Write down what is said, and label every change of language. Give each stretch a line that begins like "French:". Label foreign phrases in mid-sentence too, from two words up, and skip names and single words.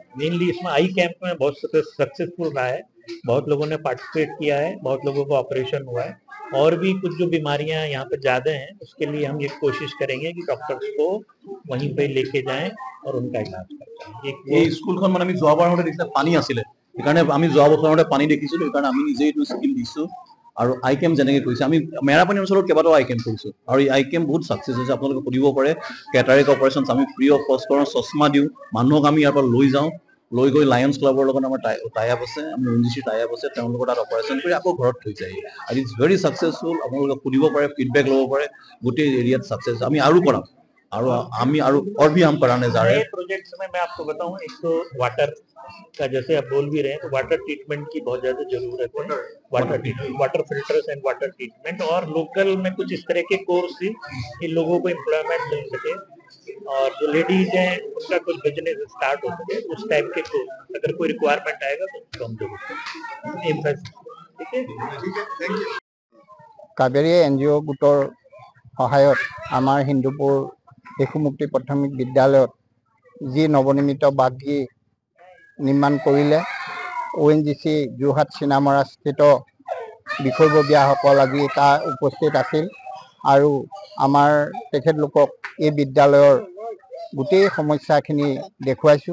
Hindi: मेनली इसमें
English: eye camp
Hindi: में बहुत सक्सेसफुल रहा है, बहुत लोगों ने पार्टिसिपेट किया है, बहुत लोगों को ऑपरेशन हुआ है। और भी कुछ जो बीमारियां यहाँ पे ज्यादा हैं उसके लिए हम ये कोशिश करेंगे कि डॉक्टर्स को वहीं पे लेके जाएं और उनका इलाज करते हैं।
Assamese: स्कूलখন মানে আমি যোৱাবাৰ হতে দেখিলে পানী আছিলে, সেইকাৰণে আমি যোৱা বছৰতে পানী দেখিছিলো, সেইকাৰণে আমি নিজে এইটো স্কিল দিছো। আৰু
English: eye camp
Assamese: যেনেকৈ কৈছে, আমি মেৰাপানী অঞ্চলত কেইবাটাও
English: eye camp
Assamese: কৰিছো আৰু এই
English: eye camp
Assamese: বহুত ছাকচেছ হৈছে। আপোনালোকে সুধিব পাৰে,
English: cataract operation
Assamese: আমি
English: free of cost
Assamese: কৰোঁ, চশমা দিওঁ মানুহক, আমি ইয়াৰ পৰা লৈ যাওঁ, লৈ গৈ লায়ন্স ক্লাবৰ লগত আমাৰ
English: tie up
Assamese: আছে, আমি এনজিচি
English: tie up
Assamese: আছে, তেওঁলোকৰ তাত অপাৰেশ্যন কৰি আকৌ ঘৰত থৈ যায়। আৰু
English: it's very successful.
Assamese: আপোনালোকে সুধিব পাৰে, ফিডবেক ল'ব পাৰে, গোটেই এৰিয়াত ছাকচেছ। আমি আৰু কৰাম
Hindi: और भी हम कराने जा रहे हैं प्रोजेक्ट्स में। मैं आपको बताऊं, एक तो वाटर का जैसे आप बोल भी रहे हैं, तो
English: water treatment
Hindi: की बहुत ज्यादा जरूरत है।
English: water filters and water treatment,
Hindi: और लोकल में कुछ इस तरह के कोर्स भी इन लोगों को एम्प्लॉयमेंट मिल सके और जो लेडीज हैं उनका कुछ
English: business start
Hindi: हो सके, उस टाइप के कोर्स अगर कोई रिक्वायरमेंट आएगा तो हम जरूर। ठीक है,
English: thank you.
Assamese: কাবেৰী এনজিঅ' গোটৰ সহায়ত আমাৰ হিন্দুপুৰ শিশু মুক্তি প্ৰাথমিক বিদ্যালয়ত যি নৱনিৰ্মিত বাগগৃহ নিৰ্মাণ কৰিলে, ONGC যোৰহাট চিনামৰা স্থিত বিষয়ববীয়াসকল আজি তাৰ উপস্থিত আছিল আৰু আমাৰ তেখেতলোকক এই বিদ্যালয়ৰ গোটেই সমস্যাখিনি দেখুৱাইছোঁ।